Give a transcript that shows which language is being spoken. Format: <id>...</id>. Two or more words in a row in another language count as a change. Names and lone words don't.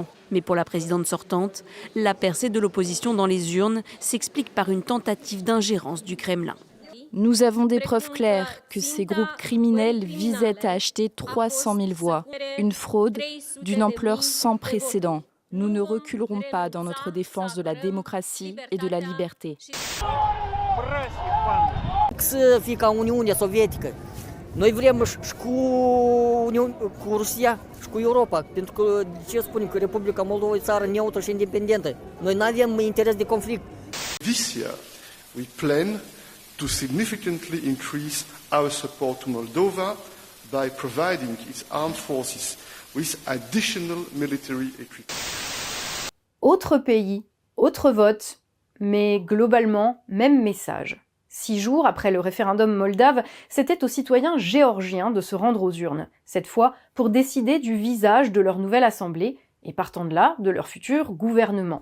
<fr>Mais pour la présidente sortante, la percée de l'opposition dans les urnes s'explique par une tentative d'ingérence du Kremlin. Nous avons des preuves claires que ces groupes criminels visaient à acheter 300 000 voix, une fraude d'une ampleur sans précédent. Nous ne reculerons pas dans notre défense de la démocratie et de la liberté.</fr> <ro>Să fie ca Uniunea Sovietică. Noi vrem și cu Rusia și cu Europa, pentru că de ce spunem că Republica Moldova e țară neutră și independentă? Noi nu avem interes de conflict.</ro> <en>This year we plan to significantly increase our support to Moldova by providing its armed forces with additional military equipment.</en> <fr>Autre pays, autre vote, mais globalement, même message. 6 jours après le référendum moldave, c'était aux citoyens géorgiens de se rendre aux urnes, cette fois pour décider du visage de leur nouvelle assemblée, et partant de là, de leur futur gouvernement.</fr>